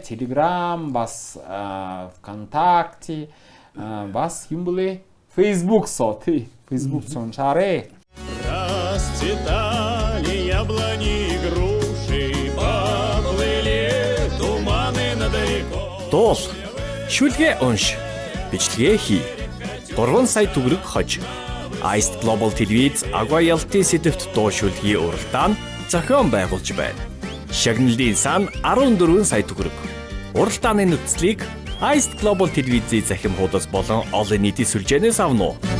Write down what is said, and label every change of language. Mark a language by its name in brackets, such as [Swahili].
[Russian] Telegram бас ВКонтакте бас юм блэ Facebook соти Facebook сончаарэ. Расцветали яблони, груши, поплыли туманы над рекой. [Mongolian] Дуул, шүлгээ унш, бичлэгээ хий. 3 сая төгрөг хож. Ice Global Television агуу ялтын сэдвт дуу шүлгийн уралдаан зохион байгуулж байна. Шагналын сан 14 сая төгрөг. Уралдааны нөхцөлийг Ice Global Television захим хуудас болон олон нийтийн сүлжээнээс авна уу?